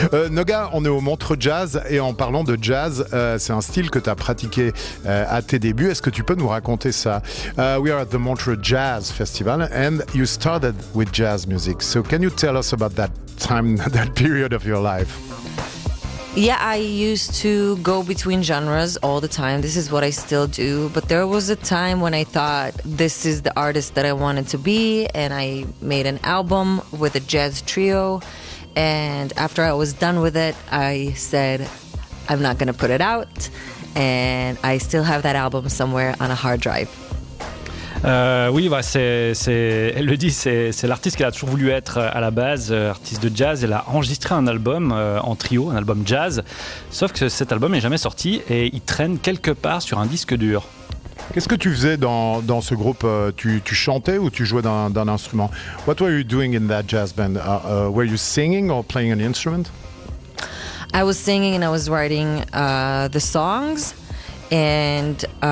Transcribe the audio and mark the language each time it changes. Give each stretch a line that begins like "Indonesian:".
French: Noga, on est au Montreux Jazz et en parlant de jazz, c'est un style que tu as pratiqué à tes débuts. Est-ce que tu peux nous raconter ça?
English: We are at the Montreux Jazz Festival and you started with jazz music. So can you tell us about that time, that period of your life? Yeah, I used to go between genres all the time. This is what I still do. But there was a time when I thought this is the artist that I wanted to be. And I made an album with a jazz trio. And after I was done with it, I said, I'm not going to put it out. And I still have that album somewhere on a hard drive.
French: Oui, bah, elle le dit, c'est l'artiste qu'elle a toujours voulu être à la base, artiste de jazz. Elle a enregistré un album en trio, un album jazz, sauf que cet album n'est jamais sorti et il traîne quelque part sur un disque dur. Qu'est-ce que tu faisais dans ce groupe? Tu chantais ou tu jouais d'un instrument?
English: What were you doing in that jazz band? Were you singing or playing an instrument? I was singing and I was writing the songs and...